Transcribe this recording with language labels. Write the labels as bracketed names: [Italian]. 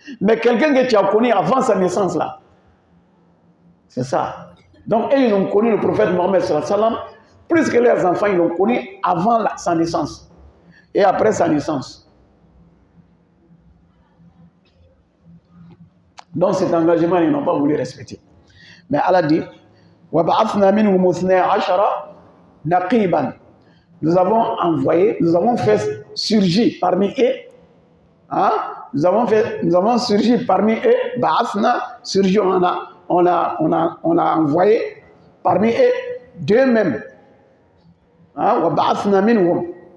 [French] Mais quelqu'un que tu as connu avant sa naissance, là, c'est ça. Donc, ils ont connu le prophète Mohammed sallallahu alayhi wa sallam, plus que leurs enfants, ils l'ont connu avant sa naissance et après sa naissance. Donc, cet engagement, ils n'ont pas voulu respecter. Mais Allah dit, [Arabic] وَبَعَثْنَا مِنْهُمُ اثْنَيْ عَشَرَ نَقِيبًا. [French] Nous avons envoyé, nous avons fait surgir parmi eux, hein? nous avons surgi parmi eux, Ba'athna, surgi, on a envoyé parmi eux d'eux-mêmes. Hein? [Arabic] وَبَعَثْنَا مِنْهُمْ.